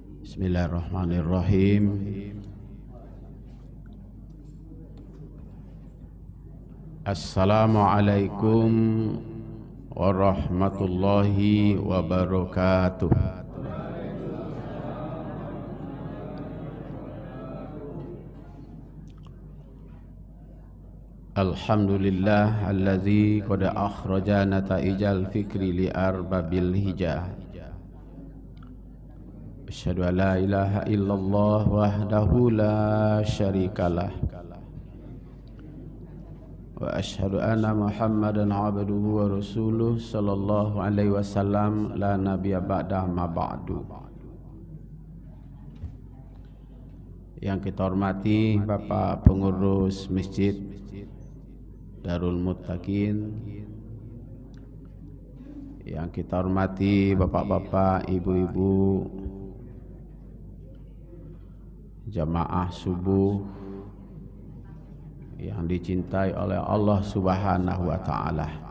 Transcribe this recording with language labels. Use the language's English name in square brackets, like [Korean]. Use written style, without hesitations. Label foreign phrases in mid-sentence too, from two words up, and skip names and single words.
[Arabic] بسم الله الرحمن الرحيم. السلام عليكم ورحمة الله وبركاته. الحمد لله الذي قد أخرج نتائج الفكر لأرباب الحجى. أشهد أن لا إله إلا الله وحده لا شريك له وأشهد أن محمدا عبده ورسوله صلى الله عليه وسلم لا نبي بعد ما بعد. [Indonesian] Yang kita hormati Bapak pengurus Masjid Darul Muttaqin, yang kita hormati bapak-bapak, ibu-ibu, jamaah subuh yang dicintai oleh Allah [Arabic] سبحانه وتعالى.